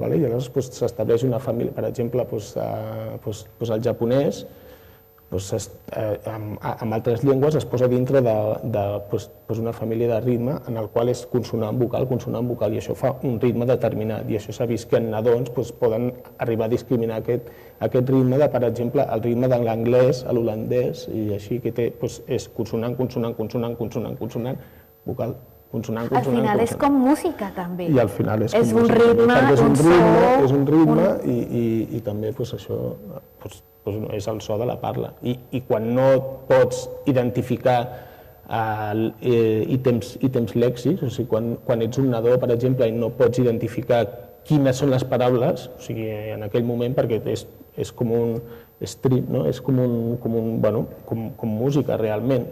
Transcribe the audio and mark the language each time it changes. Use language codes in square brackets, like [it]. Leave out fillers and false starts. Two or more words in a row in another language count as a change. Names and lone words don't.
[ca] I llavors s'estableix una família, per exemple, el japonès, amb altres llengües es posa dintre d'una família de ritme en el qual és consonant-vocal, i això fa un ritme determinat. I això s'ha vist que en nadons poden arribar a discriminar aquest ritme de, per exemple, el ritme de l'anglès, l'holandès, i així, que és consonant, consonant, consonant, consonant, consonant, vocal, consonant, consonant. Al final és com música, també. I al final és com música. És un ritme, un so... És un ritme i també això és el so de la parla. I quan no pots identificar ítems lèxics, o sigui, quan ets un nadó, per exemple, i no pots identificar quines són les paraules, o sigui, en aquell moment, perquè és com un strip, és com música, realment.